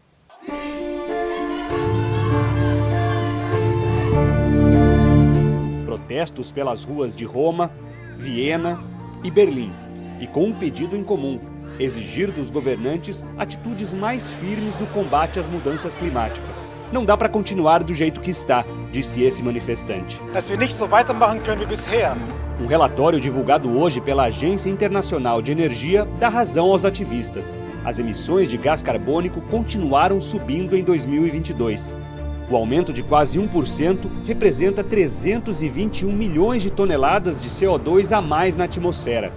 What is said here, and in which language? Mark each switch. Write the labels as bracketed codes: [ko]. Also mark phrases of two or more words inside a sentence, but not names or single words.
[pt] Protestos pelas ruas de Roma, Viena e Berlim, e com um pedido em comum: exigir dos governantes atitudes mais firmes no combate às mudanças climáticas. Não dá para continuar do jeito que está, disse esse manifestante. [de] Dass wir nicht so weitermachen können wie bisher. [pt] Um relatório divulgado hoje pela Agência Internacional de Energia dá razão aos ativistas. As emissões de gás carbônico continuaram subindo em 2022. O aumento de quase 1% representa 321 milhões de toneladas de CO2 a mais na atmosfera.